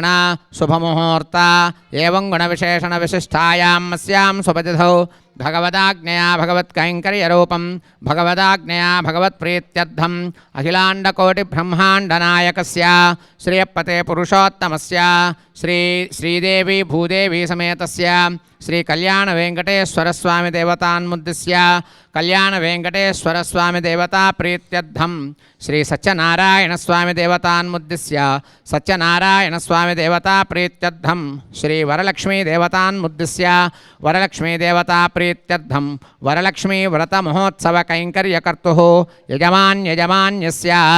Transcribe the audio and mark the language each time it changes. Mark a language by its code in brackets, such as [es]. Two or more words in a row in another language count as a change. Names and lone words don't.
[sa] शुभमुहूर्त एवं गुणविशेषण विशिष्टायां अस्यां सुपतिथौ भगवदाज्ञया भगवत्कैङ्कर्यरूपं भगवदाज्ञया भगवत्प्रीत्यर्थम् अखिलाण्डकोटिब्रह्माण्डनायकस्य श्रियपते पुरुषोत्तमस्य శ్రీదేవి భూదేవి సమేతస్య శ్రీ కళ్యాణ వెంకటేశ్వర స్వామి దేవతాన్ముద్దిశ్య కళ్యాణ వెంకటేశ్వర స్వామి దేవతా ప్రీత్యర్థం శ్రీ సత్యనారాయణ స్వామి దేవతాన్ముద్దిశ్య సత్యనారాయణ స్వామి దేవతా ప్రీత్యర్థం శ్రీ వరలక్ష్మీ దేవతాన్ముద్దిశ్య వరలక్ష్మీ దేవతా ప్రీత్యర్థం వరలక్ష్మీ వ్రత మహోత్సవ కైంకర్యకర్తుః యజమాన్యస్య